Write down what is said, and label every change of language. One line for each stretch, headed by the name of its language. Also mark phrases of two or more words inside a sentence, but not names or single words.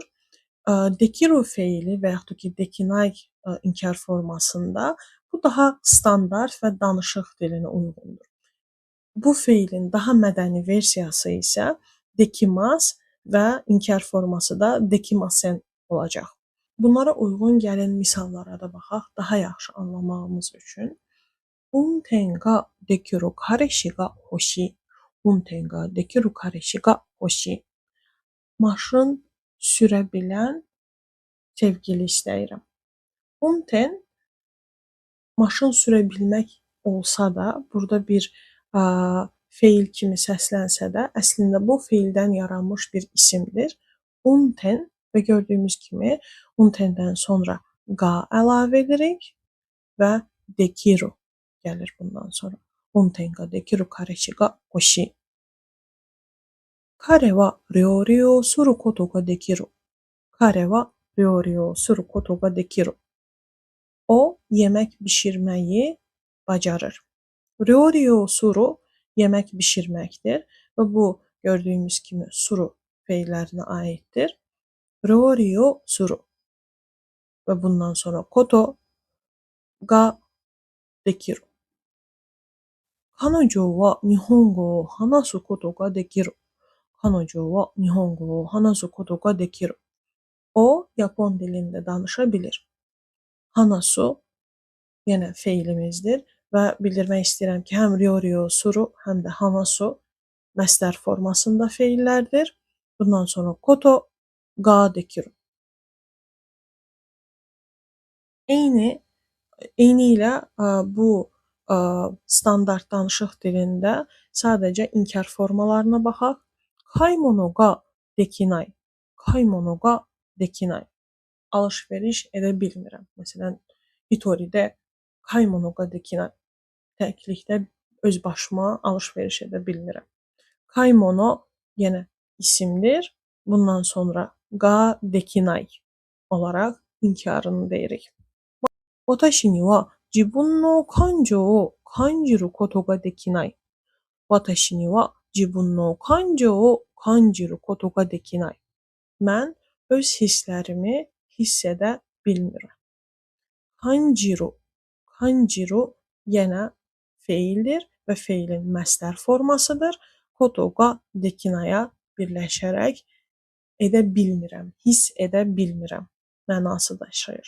Azerbaijani: Dekiru feili və yaxud da ki, dekinay inkar formasında bu daha standart və danışıq dilinə uyğundur. Bu feilin daha mədəni versiyası isə dekimas və inkar forması da dekimasen olacaq. Bunlara uyğun gəlin misallara da baxaq, daha yaxşı anlamağımız üçün.
Japanese: 運転ができる彼氏が欲しい. 運転ができる彼氏が欲しい.
Azerbaijani: Maşın sürə bilən sevgili istəyirəm. Unten maşın sürə bilmək olsa da, burada bir feil kimi səslənsə də, əslində bu feildən yaranmış bir isimdir. Unten və gördüyümüz kimi untenden sonra ga əlavə edirik və dekiru gəlir bundan sonra.
Japanese: 運転ができる彼氏が欲しい. 彼は料理をすることができる. 彼は料理をすることができる.
Azerbaijani: O, yemək bişirməyi bacarır.
Japanese: 料理をする
Azerbaijani: yemək bişirməkdir və bu gördüyümüz kimi suru feillərinə aiddir.
Japanese: 料理をする
Azerbaijani: və bundan sonra
Japanese: ことができる. 彼女は日本語を話すことができる. 彼女は日本語を話すことができる.
Azerbaijani: O, Yapon dilində danışa bilir. Hanasu yenə feilimizdir və bildirmək istəyirəm ki, həm
Japanese: 料理をする,
Azerbaijani: həm də hanasu məstər formasında feillərdir. Bundan sonra
Japanese: ことができる.
Azerbaijani: Eyni ilə bu standart danışıq dilində sadəcə inkar formalarına baxaq.
Japanese: 買い物ができない。買い物ができない.
Azerbaijani: Alış-veriş edə bilmirəm. Məsələn, hitoridə
Japanese: 買い物ができない.
Azerbaijani: Təklikdə öz başıma alış-veriş edə bilmirəm. Kaimono yenə isimdir. Bundan sonra
Japanese: ができない
Azerbaijani: olaraq inkarını deyirik.
Japanese: 私には自分の感情を感じることができない. 私には自分の感情を感じることができない.
Azerbaijani: Mən öz hisslərimi hiss edə bilmirəm. Kanjiru. Kanjiru yenə feildir və feilin məstər formasıdır.
Japanese: ことができない
Azerbaijani: birləşərək edə bilmirəm, hiss edə bilmirəm mənası daşıyır.